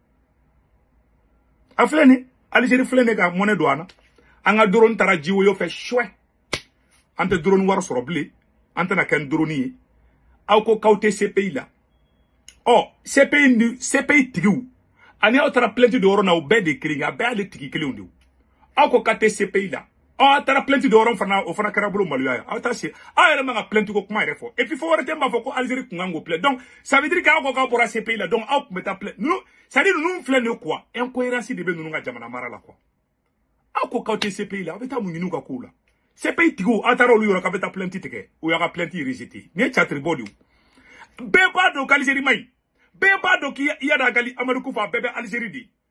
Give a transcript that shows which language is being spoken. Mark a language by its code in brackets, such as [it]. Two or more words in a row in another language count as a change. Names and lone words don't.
[bm] a filɛ nin Algérie filɛ nin ka monnaie don an na an ka drone taara jiwoyo fɛ chouin an tɛ drone wari sɔrɔ bilen an tɛna kɛ drone ye aw ko k'aw tɛ CPI la CPI tigiw ani aw taara plainte de yɔrɔ na o bɛɛ de kelen ye a bɛɛ y'ale tigi kelenw de aw ko k'a tɛ CPI la aw taara plainte de yɔrɔ fana o fana kɛra bolo maloya ye aw ta se aw yɛrɛ man ka plainte ko kuma yɛrɛ fɔ [fr] et puis [bm] fɔ wɛrɛ tɛ b'a fɔ ko Algérie kun kan k'o plainte [fr] donc ça veut dire [bm] k'aw ko k'aw bɔra CPI la donc aw kun bɛ taa plainte [fr] c'est à dire [bm] ninnu filɛ nin quoi incohérence de bɛ ninnu ka jamana mara la quoi aw ko k'aw tɛ CPI la aw bɛ taa mun ɲini u ka kow la CPI tigiw aw taara olu yɔrɔ k'aw bɛ taa plainte tigɛ o y'a ka plainte rejeté nin ye catiribɔ de ye bɛɛ b'a dɔn k'Algérie man ɲi bɛɛ b'a dɔn k'i yada gali Amadou Koufa bɛɛ bɛ Algérie de